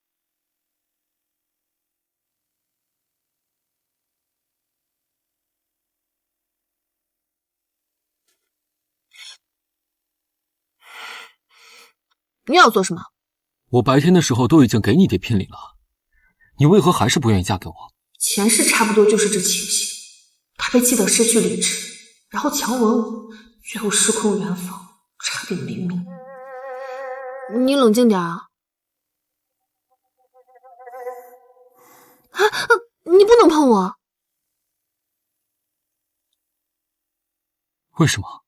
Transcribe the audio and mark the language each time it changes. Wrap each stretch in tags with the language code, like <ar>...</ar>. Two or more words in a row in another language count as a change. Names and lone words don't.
<zh>你要做什么？我白天的时候都已经给你爹聘礼了，你为何還是不願意嫁給我？前世差不多就是這情形，他被氣得失去理智，然後強吻我，最後失控圓房，差點沒命。你冷靜點啊！你不能碰我！為什麼？</zh>